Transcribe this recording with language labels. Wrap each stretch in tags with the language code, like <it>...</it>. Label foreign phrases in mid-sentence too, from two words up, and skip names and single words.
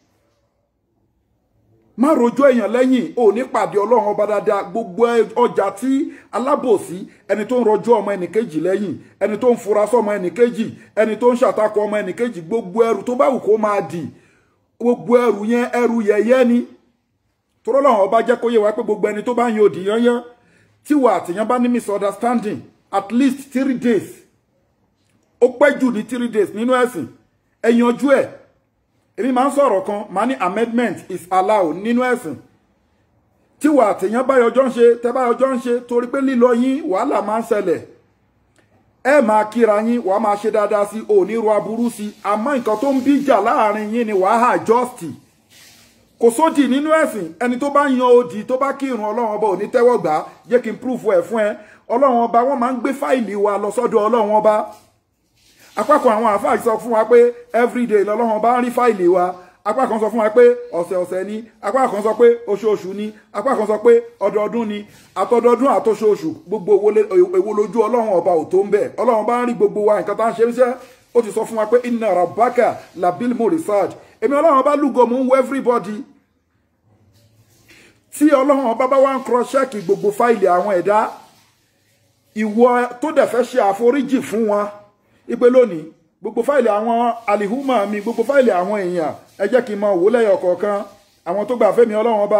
<yo>má rojọ́ èèyàn lẹ́yìn ò ní pàdé ọlọ́run ọba dáadáa gbogbo ọjà tí alábòsí ẹni tó ń rojọ́ ọmọ ẹnìkejì lẹ́yìn ẹni tó ń fura sọmọ ẹnìkejì ẹni tó ń ṣàtakò ọmọ ẹnìkejì gbogbo ẹrù tó bá wù kó máa dì gbogbo ẹrù yẹn ẹrù yẹ̀yẹ́ ni tọ́rọ lọ́wọ́ ọba jẹ́ kó yé wa pé gbogbo ẹni tó bá yan òdì yányán tí wà àtìyàn bá ní misunderstanding</yo> <en>at least 3 days</en> <yo>ó pẹ́ jù ní 3 days nínú ẹ̀sìn ẹ yanjú ẹ̀ èmi máa ń sọ̀rọ̀ kan máa ní</yo> <en>amendment is allowed</en> <yo>nínú ẹ̀sìn tí wà àtìyàn bá yọjọ́ ń ṣe tẹ́ bá yọjọ́ ń ṣe torí pé lílọ yín wàhálà máa ń ṣẹlẹ̀ ẹ máa kíra yín wàá máa ṣe dáadáa sí òní ro aburú sí àmọ́ nǹkan tó ń bíjà láàrin yín ni wàá adjust kò sódì nínú ẹ̀sìn ẹni tó bá yan odi tó bá kírun ọlọ́run ọba ò ní tẹ́wọ́ gbà jẹ́ kí n proof ẹ̀ fún ẹ ọlọ́run ọba wọ́n máa ń gbé fáìlì wa lọ sọ́dọ̀ ọlọ́run ọba apá kan àwọn àfáà sọ fún wa pé everyday lọ́lọ́run ọba ń rí fáìlì wa apá kan sọ fún wa pé ọ̀sẹ̀ọ̀sẹ̀ ni apá kan sọ pé oṣooṣù ni apá kan sọ pé ọdọọdún ni àtọdọọdún àtọṣooṣù gbogbo èwo lójú ọlọ́run ọba ò tó ń bẹ̀ ọlọ́run ọba ń rí gbogbo wa nǹkan tá ń ṣe níṣẹ́ ó ti sọ fún wa pé</yo> <ar>إن ربك لبالمرصاد</ar> <yo>èmi ọlọ́run ọba lúgọ mú wọ everybody tí ọlọ́run ọba bá wá ń</yo> <en>cross check</en> <yo>gbogbo fáìlì àwọn ẹ̀dá ìwọ tó dẹ̀ fẹ́ ṣe àforíjì fún wọn ipe lónìí gbogbo fáìlì àwọn alihuma mi gbogbo fáìlì àwọn èèyàn ẹ jẹ́ kí n máa wò lẹ́yọ̀ kọ̀ọ̀kan àwọn tó gbà fẹ́mi ọlọ́run ọba</yo>